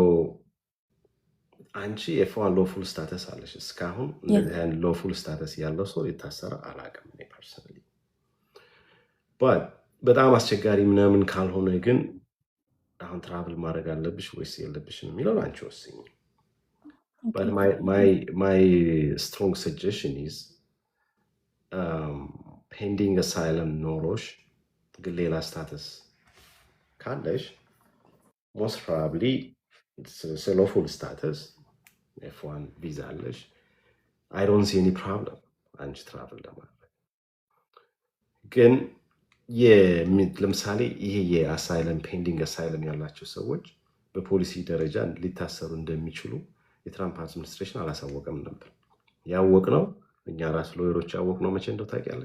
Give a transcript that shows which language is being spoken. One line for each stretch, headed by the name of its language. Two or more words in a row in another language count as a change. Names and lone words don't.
Amharic: አንቺ ኤፍ1
English: lawful status
Amharic: አለሽ። እስካሁን እንደዚህ አይነት
English: lawful status
Amharic: ያለው ሰው የታሰረ አላውቅም እኔ ፐርሰናሊ። በት በጣም አስቸጋሪ ምናምን ካልሆነ ግን አሁን ትራቭል ማድረግ አለብሽ ወይስ የለብሽም የሚለው አንቺ ወስኝ።
English: But my strong suggestion is pending asylum
Amharic: ኖሮሽ ግን ሌላ ስታተስ ካለሽ
English: most probably it's a lawful
Amharic: status F1 ቪዛ አለሽ
English: I don't see any problem
Amharic: አንቺ ትራቭል ለማድረግ ግን ለምሳሌ ይሄ የአሳይለም
English: pending asylum
Amharic: ያላቸው ሰዎች በፖሊሲ ደረጃ ሊታሰሩ እንደሚችሉ የትራምፕ አድሚኒስትሬሽን አላሳወቀም ነበር። ያወቅነው እኛ ራስ ሎየሮች ያወቅነው መቼ እንደው ታውቂያለሽ?